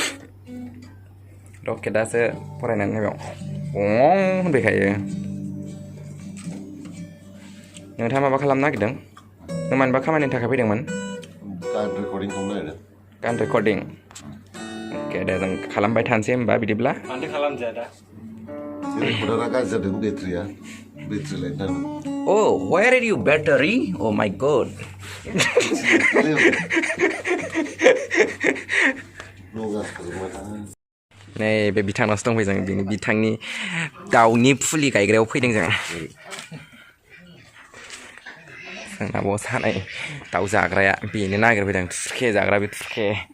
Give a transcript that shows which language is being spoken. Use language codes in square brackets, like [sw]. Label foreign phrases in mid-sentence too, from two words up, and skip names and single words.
[brx] रकेटआसो फरायनानै नायबाव होनबायखायो नोंथाङा माबा खालामनो नागिरदों नों मानोबा खामानिनि थाखाय फैदोंमोन गान रेकर्डिं अके दे जों खालामबाय थानोसै होमबा बिदिब्ला मानोथो खालामजाया दा रेकर्डारा गाज्रि जादों [en] battery light Oh, where are you battery? Oh my god. [brx] नै बे बिथांनावसो दंफैयो जों बेनि बिथांनि दाउनि फुलि गायग्रायाव फैदों जों जोंना बस हानाय दाउ जाग्राया बेनो नागिरफैदों थुरखे जाग्रा बे थुरखे